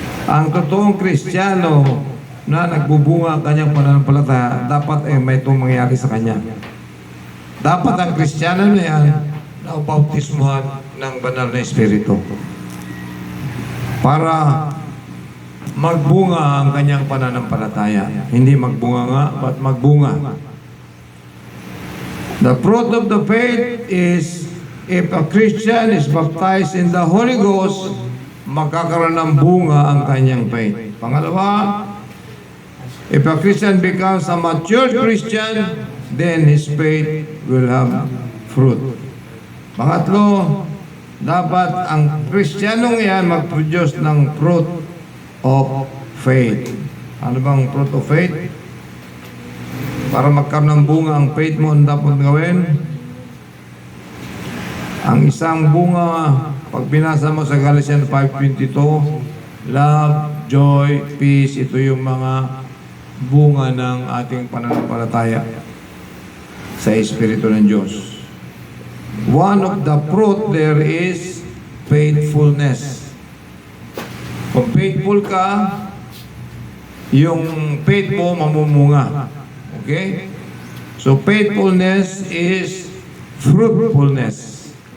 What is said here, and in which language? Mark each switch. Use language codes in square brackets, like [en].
[tl] Ang totoong Kristiyano na nagbubunga ang kanyang pananampalataya, dapat may itong mangyari sa kanya. Dapat ang Kristiyano na yan naubautismuhan ng banal na Espiritu para magbunga ang kanyang pananampalataya. Hindi magbunga nga, but magbunga. [en] The fruit of the faith is if a Christian is baptized in the Holy Ghost, [tl] magkakaroon ng bunga ang kanyang [en] faith. [tl] Pangalawa, [en] if a Christian becomes a mature Christian, then his faith will have fruit. [tl] Pangatlo, dapat ang Kristiyanong yan mag-produce ng [en] fruit of faith. [tl] Ano bang fruit of faith? Para magkaroon ng bunga ang faith mo, ang dapat gawin? Ang isang bunga, pag binasa mo sa Galatians 5:22, [en] love, joy, peace, [tl] ito yung mga bunga ng ating pananampalataya sa Espiritu ng Diyos. [en] One of the fruit there is faithfulness. [tl] Kung faithful ka, yung faith mo mamumunga. Okay? [en] So faithfulness is fruitfulness.